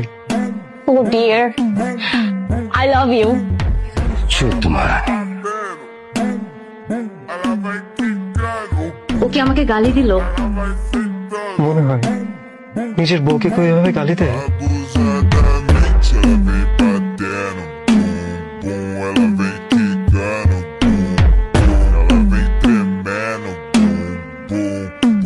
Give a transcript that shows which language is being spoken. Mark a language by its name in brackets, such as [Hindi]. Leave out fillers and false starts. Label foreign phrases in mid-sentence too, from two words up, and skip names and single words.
[English] Oh dear, I love you. [Bangla] তোমার ও কি আমাকে গালি দিল? মনে হয় নিজের বউকে কেউ এভাবে গালি দেয়? [Portuguese] Ela vem quicando, ela vem tremendo, bum, bum.